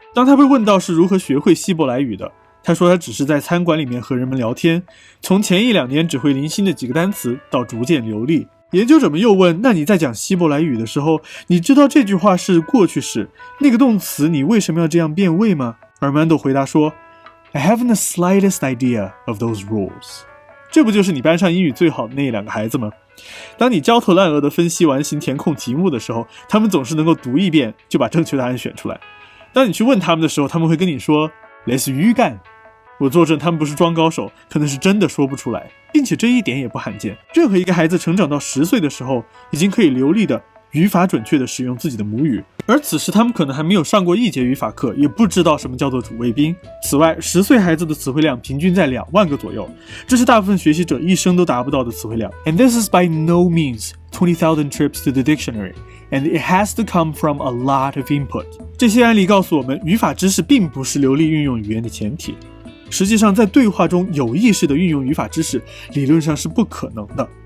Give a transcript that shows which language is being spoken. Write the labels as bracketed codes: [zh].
[zh] 当他被问到是如何学会希伯来语的，他说他只是在餐馆里面和人们聊天，从前1-2年只会零星的几个单词，到逐渐流利。研究者们又问，那你在讲希伯来语的时候，你知道这句话是过去式，那个动词你为什么要这样变位吗？Armando 回答说， [en] I haven't the slightest idea of those rules. [zh] 这不就是你班上英语最好的那2个孩子吗？当你焦头烂额地分析完形填空题目的时候，他们总是能够读一遍就把正确答案选出来。当你去问他们的时候，他们会跟你说类似于干。我作证他们不是装高手，可能是真的说不出来，并且这一点也不罕见。任何一个孩子成长到10岁的时候，已经可以流利的语法准确地使用自己的母语，而此时他们可能还没有上过1节语法课，也不知道什么叫做主谓宾。此外，10岁孩子的词汇量平均在2万个左右，这是大部分学习者一生都达不到的词汇量。 [en] And this is by no means 20,000 trips to the dictionary, and it has to come from a lot of input. [zh] 这些案例告诉我们，语法知识并不是流利运用语言的前提。实际上，在对话中有意识地运用语法知识，理论上是不可能的。